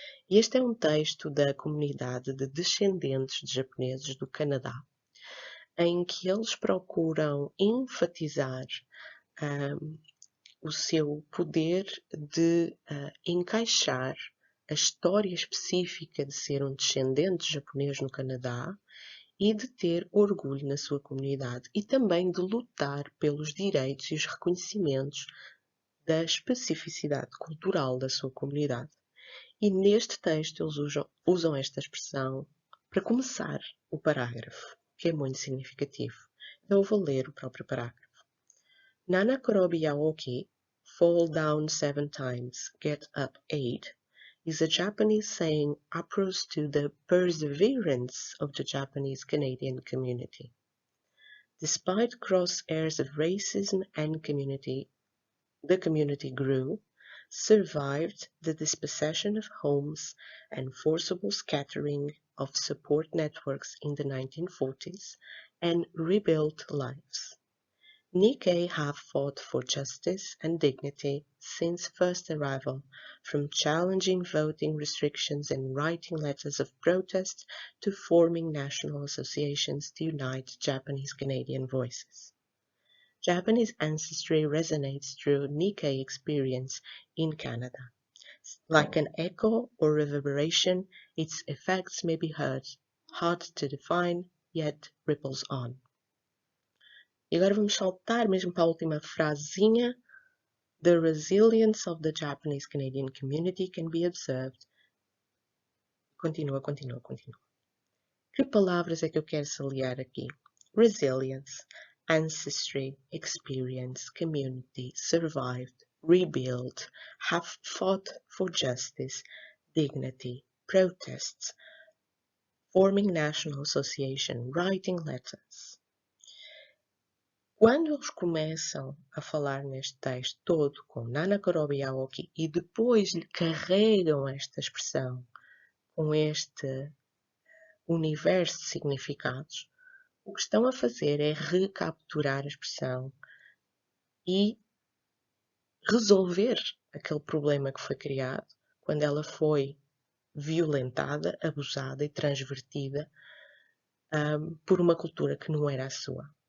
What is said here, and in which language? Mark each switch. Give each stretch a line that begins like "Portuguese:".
Portuguese: E este é um texto da comunidade de descendentes de japoneses do Canadá, em que eles procuram enfatizar o seu poder de encaixar a história específica de ser um descendente japonês no Canadá e de ter orgulho na sua comunidade e também de lutar pelos direitos e os reconhecimentos da especificidade cultural da sua comunidade. E neste texto eles usam esta expressão para começar o parágrafo, que é muito significativo. Então eu vou ler o próprio parágrafo.
Japanese: Nana Korobi Yaoki,
English: fall down 7 times, get up 8, is a Japanese saying approach to the perseverance of the Japanese Canadian community. Despite crosshairs of racism and the community grew, survived the dispossession of homes and forcible scattering of support networks in the 1940s, and rebuilt lives. Nikkei have fought for justice and dignity since first arrival, from challenging voting restrictions and writing letters of protest to forming national associations to unite Japanese Canadian voices. Japanese ancestry resonates through Nikkei experience in Canada. Like an echo or reverberation, its effects may be heard, hard to define, yet ripples on.
Portuguese: E agora vamos saltar mesmo para a última frasezinha.
English: The resilience of the Japanese Canadian community can be observed.
Portuguese: Continua. Que palavras é que eu quero saliar aqui?
English: Resilience, ancestry, experience, community, survived, rebuilt, have fought for justice, dignity, protests, forming national association, writing letters.
Portuguese: Quando eles começam a falar neste texto todo com
Japanese: Nana Korobi Yaoki
Portuguese: e depois lhe carregam esta expressão com este universo de significados, o que estão a fazer é recapturar a expressão e resolver aquele problema que foi criado quando ela foi violentada, abusada e transvertida por uma cultura que não era a sua.